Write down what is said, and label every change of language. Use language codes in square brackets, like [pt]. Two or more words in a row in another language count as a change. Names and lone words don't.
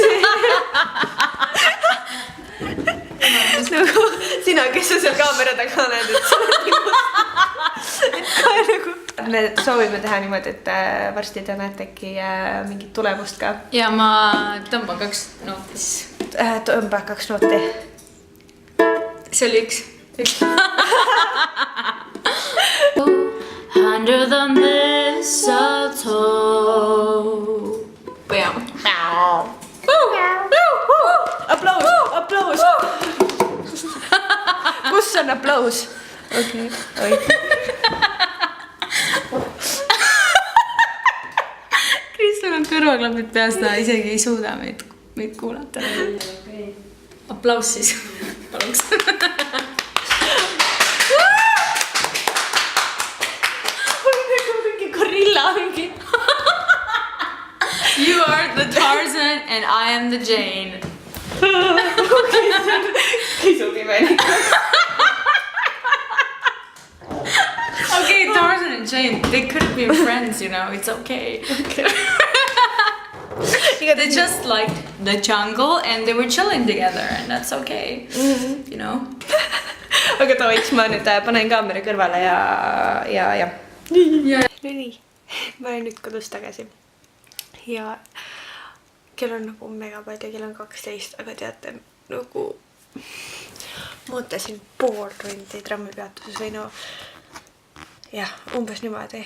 [et] Nagu sina, kes sa seal kaamera taga oled, et sa oled nii must. Me soovime teha niimoodi, et varsti te näete äkki mingit tulemust ka. Ja ma tõmban 2 nooti siis. Tõmba 2 nooti. See oli 1. [en] Under the mistletoe. Bam. [et] Aplaus. Kus on aplaus? Okei. kõrvaklapid peas, ta isegi ei suuda meid kuulata. Aplaus siis. Paluks. Mingi gorilla mingi. [en] You are the Tarzan and I am the Jane. [et] ei sobi veel. [en] Okay, Tarzan and Jane, they could be friends, you know, it's okay. They just liked the jungle and they were chilling together and that's okay, you know. [et] aga davai, siis ma nüüd panen kaamera kõrvale ja. Nii, ma olen nüüd kodus tagasi. Ja kell on nagu mega palju, kell on 12, aga teate, nagu ma ootasin pool tundi trammipeatuses või no jah, umbes niimoodi.